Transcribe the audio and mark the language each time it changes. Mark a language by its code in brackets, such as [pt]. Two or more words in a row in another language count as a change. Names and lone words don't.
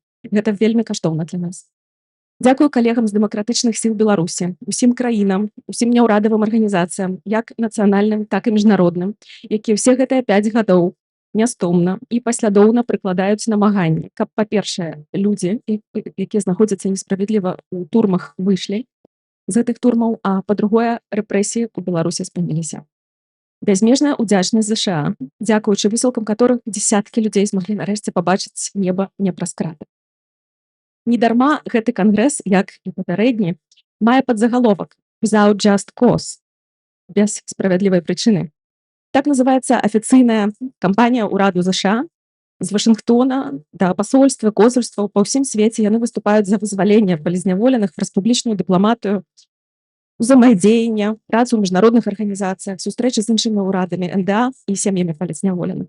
[be] Гэта вельмі каштоўна для нас. Дзякую калегам з дэмакратычных сіл Беларусі, усім краінам, усім няўрадавым арганізацыям, як нацыянальным, так і міжнародным, якія ўсе гэтыя 5 гадоў нястомна і паслядоўна прыкладаюць намаганні, каб, па-першае, людзі, якія знаходзяцца несправядліва ў турмах, выйшлі з гэтых турмаў, а па-другое, рэпрэсіі ў Беларусі спыніліся. Бязмежная ўдзячнасць ЗША, дзякуючы высілкам которых дзесяткі людзей змаглі нарэшце пабачыць неба не праз краты. Недарма гэты кангрэс, як і папярэдні, мае падзагаловак [en] «Without just cause» — [be] без справядлівай прычыны. Так называецца афіцыйная кампанія ўраду ЗША. З Вашынгтона да пасольства, консульстваў па ўсім свеце яны выступаюць за вызваленне палітзняволеных, праз публічную дыпламатыю, узаемадзеянне, працу ў міжнародных арганізацыях, сустрэчы з іншымі ўрадамі, НДА і сем'ямі палітзняволеных.